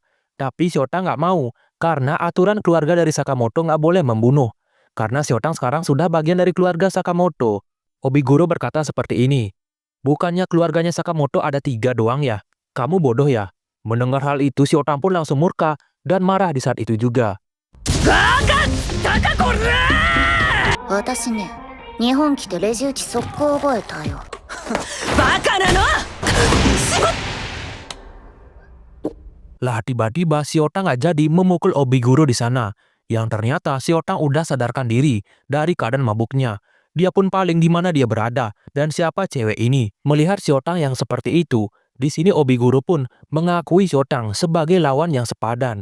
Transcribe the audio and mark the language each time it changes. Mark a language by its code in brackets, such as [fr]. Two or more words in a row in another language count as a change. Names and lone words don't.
[id] Tapi si Otang nggak mau, karena aturan keluarga dari Sakamoto nggak boleh membunuh. Karena si Otang sekarang sudah bagian dari keluarga Sakamoto. Obiguro berkata seperti ini, "Bukannya keluarganya Sakamoto ada 3 doang ya? Kamu bodoh ya?" Mendengar hal itu, si Otang pun langsung murka dan marah di saat itu juga. [ja] 私ね、日本来てレジ打ち速攻覚えたよ。バカなの！ [id] Lah tiba-tiba si Otang nggak jadi memukul Obiguro di sana. Yang ternyata si Otang udah sadarkan diri dari keadaan mabuknya. Dia pun paling di mana dia berada dan siapa cewek ini. Melihat si Otang yang seperti itu, di sini Obiguro pun mengakui si Otang sebagai lawan yang sepadan.